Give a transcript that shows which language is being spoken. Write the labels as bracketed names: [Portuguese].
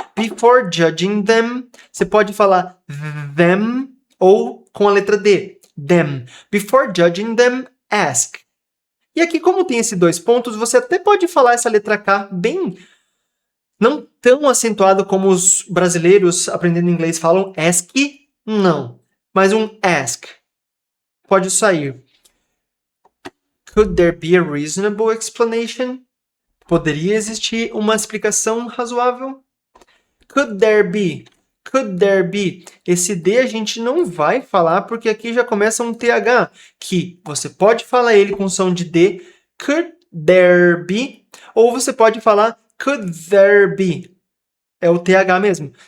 [English] Before judging them, [Portuguese] você pode falar them ou com a letra D. [English] Them. Before judging them, ask. [Portuguese] E aqui, como tem esses dois pontos, você até pode falar essa letra K bem... não tão acentuado como os brasileiros aprendendo inglês falam ask, não. Mas um ask. Pode sair. [English] Could there be a reasonable explanation? [Portuguese] Poderia existir uma explicação razoável? [English] Could there be? [Portuguese] Esse D a gente não vai falar porque aqui já começa um TH, que você pode falar ele com som de D, [English] could there be, [Portuguese] ou você pode falar could there be. É o TH mesmo.